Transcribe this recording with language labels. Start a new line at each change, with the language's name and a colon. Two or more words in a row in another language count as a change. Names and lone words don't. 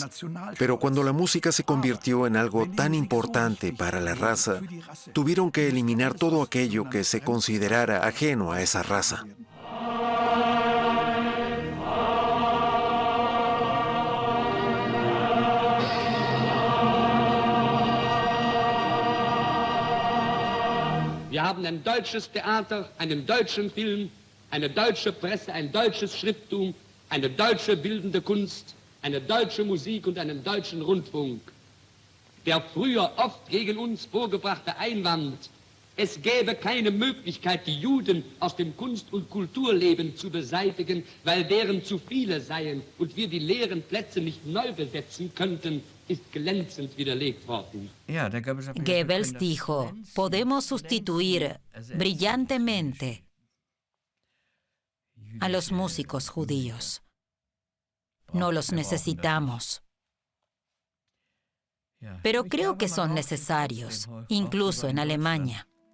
Spanish: Pero cuando la música se convirtió en algo tan importante para la raza, tuvieron que eliminar todo aquello que se considerara ajeno a esa raza.
German: Wir haben ein deutsches Theater, einen deutschen Film, eine deutsche Presse, ein deutsches Schrifttum, eine deutsche bildende Kunst, eine deutsche Musik und einen deutschen Rundfunk. Der früher oft gegen uns vorgebrachte Einwand, es gäbe keine Möglichkeit, die Juden aus dem Kunst- und Kulturleben zu beseitigen, weil deren zu viele seien und wir die leeren Plätze nicht neu besetzen könnten, ist glänzend widerlegt worden.
Spanish: Goebbels dijo, podemos sustituir brillantemente a los músicos judíos. No los necesitamos. Pero creo que son necesarios, incluso en Alemania.